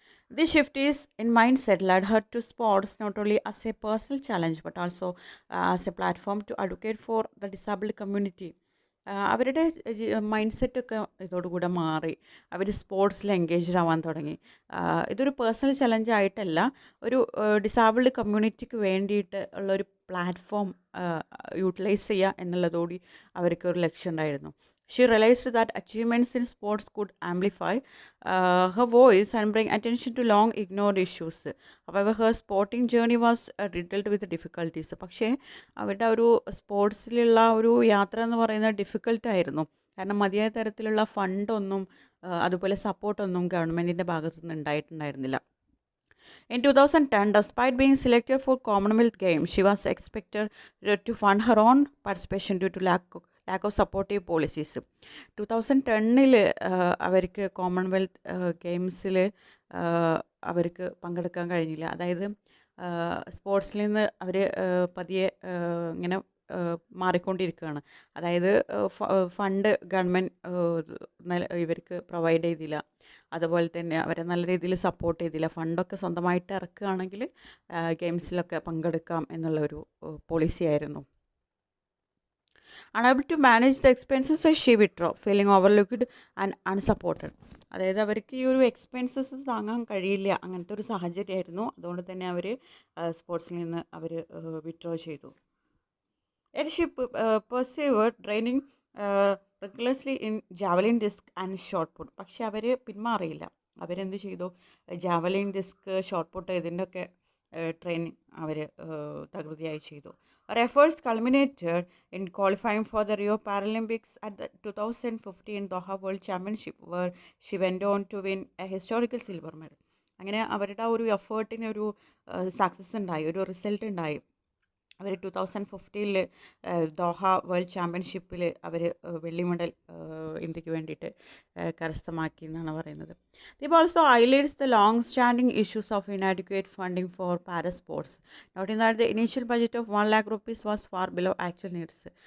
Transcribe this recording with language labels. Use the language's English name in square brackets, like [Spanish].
[English] This shift in mindset led her to sports not only as a personal challenge but also as a platform to advocate for the disabled community. [Malayalam] അവരുടെ mind സെറ്റൊക്കെ ഇതോടുകൂടെ മാറി, അവർ സ്പോർട്സിൽ engaged ആവാൻ തുടങ്ങി. ഇതൊരു personal ചലഞ്ചായിട്ടല്ല, ഒരു ഡിസാബിൾഡ് കമ്മ്യൂണിറ്റിക്ക് വേണ്ടിയിട്ട് ഉള്ളൊരു platform utilise ചെയ്യുക എന്നുള്ളതോടെ അവർക്ക് ഒരു ലക്ഷ്യം ഉണ്ടായിരുന്നു. [English] She realized that achievements in sports could amplify her voice and bring attention to long ignored issues. However, her sporting journey was riddled with difficulties. [Malayalam] പക്ഷേ അവരുടെ ഒരു സ്പോർട്സിലുള്ള ഒരു യാത്ര എന്ന് പറയുന്നത് ഡിഫിക്കൽട്ടായിരുന്നു. കാരണം മതിയായ തരത്തിലുള്ള ഫണ്ടൊന്നും അതുപോലെ സപ്പോർട്ടൊന്നും ഗവൺമെൻറ്റിൻ്റെ ഭാഗത്തുനിന്ന് ഉണ്ടായിട്ടുണ്ടായിരുന്നില്ല. [English] In 2010, despite being selected for Commonwealth Games, she was expected to fund her own participation due to lack of supportive policies. [Malayalam] 2010 അവർക്ക് കോമൺവെൽത്ത് ഗെയിംസിൽ അവർക്ക് പങ്കെടുക്കാൻ കഴിഞ്ഞില്ല. അതായത് സ്പോർട്സിൽ നിന്ന് അവർ പതിയെ ഇങ്ങനെ മാറിക്കൊണ്ടിരിക്കുകയാണ്. അതായത് ഫണ്ട് ഗവൺമെൻറ് ഇവർക്ക് പ്രൊവൈഡ് ചെയ്തില്ല. അതുപോലെ തന്നെ അവരെ നല്ല രീതിയിൽ സപ്പോർട്ട് ചെയ്തില്ല. ഫണ്ടൊക്കെ സ്വന്തമായിട്ട് ഇറക്കുകയാണെങ്കിൽ ഗെയിംസിലൊക്കെ പങ്കെടുക്കാം എന്നുള്ളൊരു പോളിസി ആയിരുന്നു. [English] Unable to manage the expenses, she withdraw, feeling overlooked and unsupported. [Malayalam] അതായത് അവർക്ക് ഈ ഒരു എക്സ്പെൻസസ് താങ്ങാൻ കഴിയില്ല, അങ്ങനത്തെ ഒരു സാഹചര്യമായിരുന്നു. അതുകൊണ്ട് തന്നെ അവർ സ്പോർട്സിൽ നിന്ന് അവർ വിത്ഡ്രോ ചെയ്തു. [English] Yet she persevered, training regularly in javelin disc and shot put. [Malayalam] പക്ഷെ അവർ പിന്മാറിയില്ല. അവരെന്ത് ചെയ്തു? ജാവലിൻ ഡിസ്ക്, ഷോട്ട് പുട്ട് ഇതിൻ്റെയൊക്കെ ട്രെയിനിങ് അവർ തകൃതിയായി ചെയ്തു. [English] Her efforts culminated in qualifying for the Rio Paralympics at the 2015 Doha World Championship, where she went on to win a historical silver medal. [Malayalam] അങ്ങനെ അവരുടെ ആ ഒരു എഫേർട്ടിന് ഒരു സക്സസ് ഉണ്ടായി, ഒരു റിസൾട്ട് ഉണ്ടായി. അവർ 2015 ദോഹ വേൾഡ് ചാമ്പ്യൻഷിപ്പിൽ അവർ വെള്ളി മെഡൽ ഇന്ത്യക്ക് വേണ്ടിയിട്ട് കരസ്ഥമാക്കി എന്നാണ് പറയുന്നത്. [English] They also highlights the long-standing issues of inadequate funding for para sports, noting that the initial budget of 1 lakh rupees was far below actual needs.